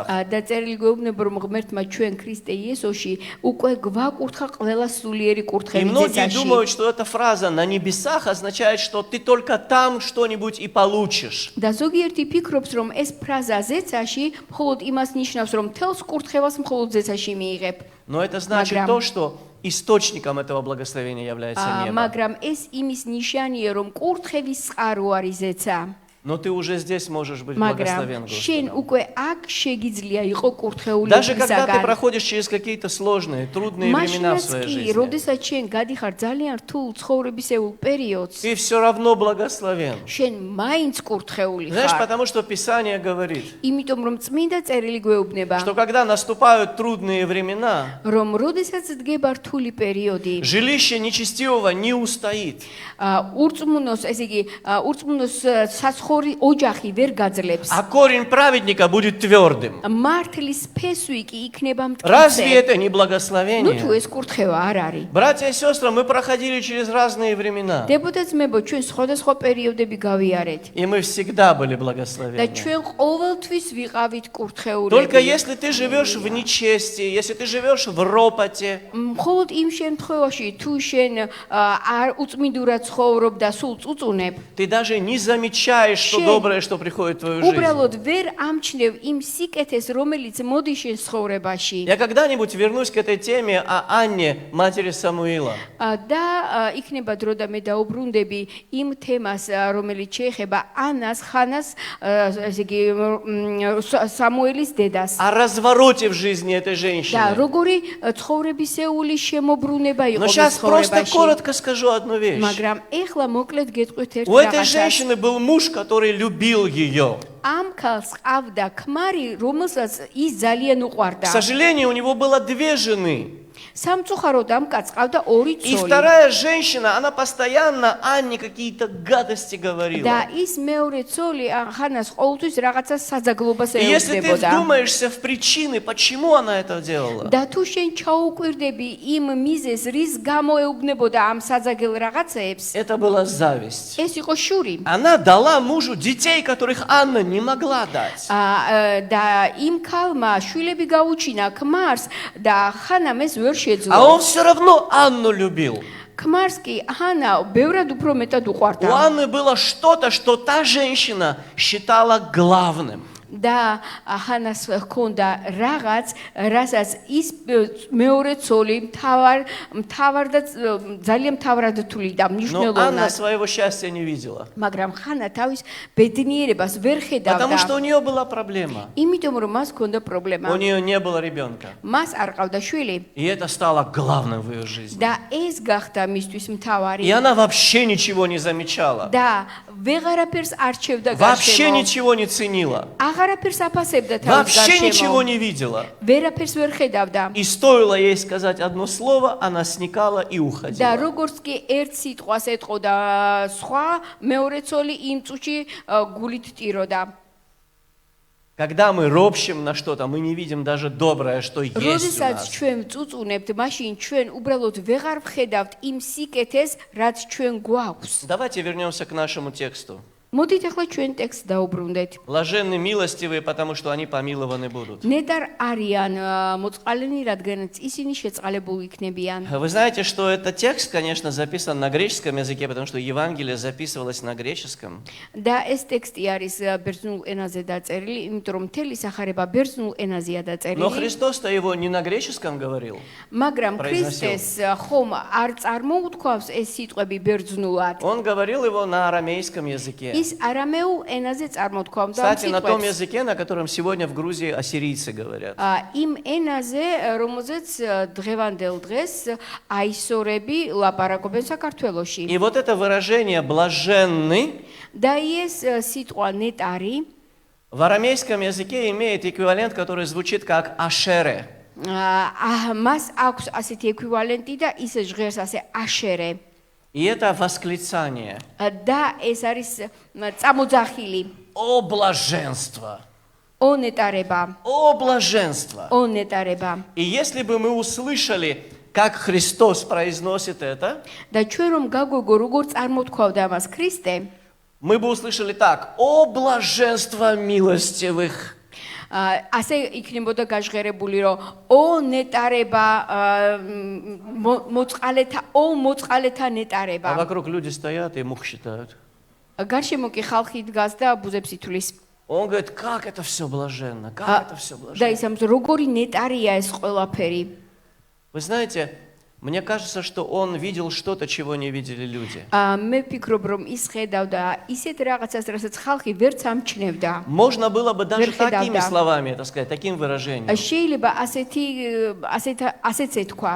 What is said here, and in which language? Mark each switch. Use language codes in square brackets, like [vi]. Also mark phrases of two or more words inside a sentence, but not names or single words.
[ka] და წერილი გვეუბნება, რომ ღმერთმა ჩვენ ქრისტე იესოში უკვე გვაკურთხა ყველა სულიერი [ru] И [ka] კურთხევი [ru] многие [ka] ძეცაში. [ru] думают, что эта фраза «на небесах» означает, что ты только там что-нибудь и получишь. [ka] და ზოგიერთი ფიქრობს, რომ ეს ფრაზა ზეცაში მხოლოდ იმას ნიშნავს, რომ თელს კურთხევას მხოლოდ ზეცაში მიიღებ. [ru] Но это значит то, что источником этого благословения является небо. [ka] მაგრამ ეს იმის ნიშანია, რომ კურთხევის წყარო არის ზეცა. [ru] Но ты уже здесь можешь быть [ka] მაგრამ [ru] благословен [ka] შენ [ru] Господом. [ka] უკვე აქ შეგიძლია იყო კურთხეული [ru] Даже когда ты [ka] უფლისაგან. [ru] проходишь через какие-то сложные, трудные времена в [ka] მაშინაც [ru] своей [ka] კი, [ru] жизни, [ka] როდესაც შენ გადიხარ ძალიან რთულ ცხოვრებისეულ პერიოდს, [ru] ты все равно благословен. [ka] შენ მაინც კურთხეული [ru] Знаешь, [ka] ხარ. [ru] потому что Писание говорит, [ka] იმიტომ რომ წმინდა წერილი გვეუბნება, [ru] что когда наступают трудные времена, [ka] რომ როდესაც დგება რთული პერიოდი, [ru] жилище нечестивого не устоит. [ka] ურწმუნოს, ესე იგი, ურწმუნოს საცხოვრი ოჯახი ვერ გაძლებს. [ru] А корень праведника будет твердым. [ka] მართლის ფესვი კი იქნება [ru] Разве [ka] მტკიცე. [ru] это не [ka] ნუ თუ [ru] благословение? [ka] ეს კურთხევა არ არის. [ru] Братья и сестры, мы проходили через разные времена. [ka] დებოდა ძმებო, ჩვენ სხვადასხვა პერიოდები გავიარეთ. [ru] И мы всегда были [ka] და [ru] благословенны. [ka] ჩვენ ყოველთვის ვიყავით კურთხეულები. [ru] Только если ты живешь в нечестии, если ты живешь в ропоте, [ka] მხოლოდ იმ შემთხვევაში, თუ შენ არ უწმინდურად ცხოვრობ და სულ წუწუნებ, [ru] ты даже не замечаешь, замечаешь то доброе, что приходит в твою жизнь. [ka] უბრალოდ ვერ ამჩნევ იმ სიკეთეს, რომელიც მოდის შენ ცხოვრებაში. [ru] Я когда-нибудь вернусь к этой теме о Анне, матери Самуила. [ka] და იქნება დრო და მე დაუბრუნდები იმ თემას, რომელიც შეეხება ანას, ხანას, ესე იგი სამუელის დედას. [ru] О развороте в жизни этой [ka] და [ru] женщины. [ka] როგორი ცხოვრებისეული შემოbruneba იყო [ru] Но [ka] მის [ru] сейчас просто [ka] ცხოვრებაში. [ru] коротко скажу одну вещь. [ka] მაგრამ ეხლა მოკლედ გეტყვით ერთ [ru] У этой [ka] რაღაცას. [ru] женщины был муж, который любил ее. [ka] ამ ქალს ყავდა ქმარი, რომელსაც ის ძალიან უყვარდა. [ru] К сожалению, у него было две жены. [ka] სამწუხაროდ ამ კაცს ყავდა ორი [ru] И [ka] ცოლი. [ru] вторая женщина, она постоянно Анне какие-то гадости [ka] და [ru] говорила. [ka] ის მეორე ცოლი ხანას ყოველთვის რაღაცა საძაგლობას [ru] И если ты [ka] ეუბნებოდა. [ru] вдумаешься в причины, почему она это делала, [ka] და თუ შენ ჩაუკვირდები იმ მიზეზს, რის გამო ეუბნებოდა ამ საძაგელ რაღაცეებს, [ru] это была зависть. [ka] ეს იყო შური. [ru] Она дала мужу детей, которых Анна не могла дать. [ka] და იმ ქალმა შვილები გაუჩინა ქმარს და ხანამ ეს ვერ [ru] А [ka] შეძლო. [ru] он все равно Анну любил. [ka] ქმარს კი ხანა ბევრად უფრო მეტად [ru] У [ka] უყვარდა. [ru] Анны было что-то, что та женщина считала главным. [ka] და ხანას ჰქონდა რაღაც, რასაც ის მეორე ცოლი მთავარ და ძალიან მთავრად თვლიდა [ru] Но Анна [ka] მნიშვნელოვნად. [ru] своего счастья не видела. [ka] მაგრამ ხანა თავის ბედნიერებას ვერ [ru] Потому что [ka] ხედავდა. [ru] у нее была проблема. [ka] იმიტომ რომ მას ჰქონდა [ru] У [ka] პრობლემა. [ru] нее не было ребенка. [ka] მას არ ყავდა შვილი [ru] И это стало главным в ее жизни. [ka] და ეს გახდა მისთვის მთავარი. [ru] И она вообще ничего не замечала. [ka] და ვეღარაფერს არჩევდა [ru] Вообще [ka] გარშემო. [ru] ничего не ценила. [ka] აღარაფერს აფასებდა თავის [ru] Вообще ничего [ka] გარშემო. [ru] не видела. [ka] ვერაფერს ვერ ხედავდა. [ru] И стоило ей сказать одно слово, она сникала и [ka] და [ru] уходила. [ka] როგორც კი ერთ სიტყვას ეტყოდა სხვა, მეორე ცოლი იმ წუთში გულით ტიროდა. [ru] Когда мы ропщим на что-то, мы не видим даже доброе, что есть у [ka] როდესაც [ru] нас. [ka] ჩვენ წუწუნებთ, მაშინ ჩვენ უბრალოდ ვეღარ ვხედავთ იმ სიკეთეს, რაც ჩვენ გვაქვს. [ru] Давайте вернемся к нашему тексту. [ka] მოდით ახლა ჩვენ ტექსტს დაუბრუნდეთ. [ru] Блаженны милостивые, потому что они помилованы будут. [ka] ნეტარ არიან მოწყალენი, რადგანაც ისინი შეწყალებული იქნებიან. [ru] Вы знаете, что этот текст, конечно, записан на греческом языке, потому что Евангелие записывалось на греческом. [ka] და ეს ტექსტი არის ბერძნულ ენაზე დაწერილი, იმიტომ რომ მთელი სახარება ბერძნულ ენაზეა [ru] Но [ka] დაწერილი. [ru] Христос-то его не на греческом говорил. [ka] მაგრამ ქრისტეს ხომ არ წარმოუთქვავს ეს სიტყვები ბერძნულად. [ru] Он говорил его на арамейском языке. [ka] ის არამეულ ენაზე წარმოთქვამდა [ru] Кстати, на том [ka] სიტყვებს. [ru] языке, на котором сегодня в Грузии ассирийцы говорят. [ka] იმ ენაზე, რომელზეც დღევანდელ დღეს აისორები ლაპარაკობენ საქართველოში. [ru] И вот это выражение «блаженны» [ka] და ეს სიტყვა ნეტარი [ru] в арамейском языке имеет эквивалент, который звучит как «ашере». [ka] მას აქვს ასეთი ეკვივალენტი და ის ჟღერს ასე აშერე. [ru] И это восклицание. [ka] და ეს არის წამოძახილი. [ru] О блаженство! [ka] ო ნეტარება. [ru] О блаженство! [ka] ო ნეტარება. [ru] И если бы мы услышали, как Христос произносит это, [ka] და ჩვენ რომ გაგვეგო როგორ წარმოთქვავდა ამას ქრისტე, [ru] мы бы услышали так: «О блаженство милостивых!» [ka] ასე იქნებოდა გაჟღერებული, რომ ო ნეტარება მოწყალეთა [ru] А [ka] ნეტარება. [ru] вокруг люди стоят и мух считают. [ka] გარშემო კი ხალხი დგას და ბუზებს ითვლის. [ru] Он говорит, как это все блаженно, как это все [ka] და [ru] блаженно. [ka] ისამს როგორი ნეტარია ეს ყველაფერი. [ru] Вы знаете, мне кажется, что он видел что-то, чего не видели люди. [ka] მე ვფიქრობ, რომ ის ხედავდა ისეთ რაღაცას, რასაც ხალხი ვერც ამჩნევდა. [ru] Можно было бы даже Верхи такими давда. словами это сказать, таким выражением. [ka] შეიძლება ასეც ეთქვა.